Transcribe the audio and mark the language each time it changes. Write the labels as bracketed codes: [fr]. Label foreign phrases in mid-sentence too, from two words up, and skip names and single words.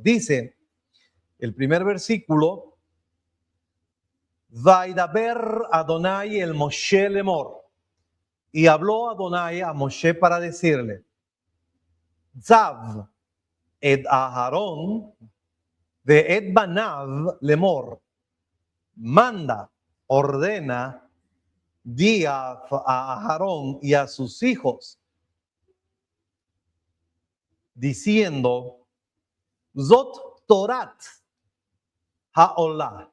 [es] Dice el primer versículo, [he] וידבר אדוני אל משה לאמר. [es] Y habló Adonai a Moshe para decirle, [he] צו את אהרן דה את בניו לאמר. [es] Manda, ordena, di a Aharón y a sus hijos, diciendo, [he] זאת תורת העולה.